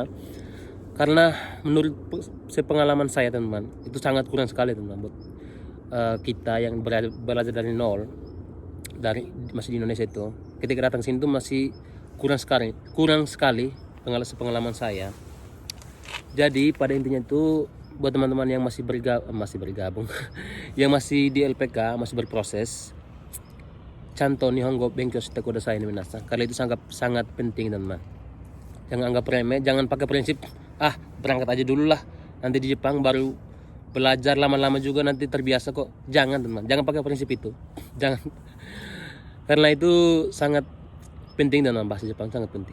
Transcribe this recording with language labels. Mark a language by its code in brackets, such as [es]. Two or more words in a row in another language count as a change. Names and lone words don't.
[id] Karena menurut sepengalaman saya teman-teman, itu sangat kurang sekali teman-teman buat kita yang belajar dari nol, dari masih di Indonesia itu. Ketika datang sini itu masih kurang sekali pengalaman saya. Jadi pada intinya itu buat teman-teman yang masih bergabung yang masih di LPK, masih berproses, [ja] ちゃんと日本語勉強してくださいに皆さん. [id] Karena itu sangat penting teman-teman. Jangan anggap remeh, jangan pakai prinsip berangkat aja dulu lah, nanti di Jepang baru belajar, lama-lama juga nanti terbiasa kok. Jangan teman, jangan pakai prinsip itu. Jangan. Karena itu sangat penting dalam bahasa Jepang, sangat penting.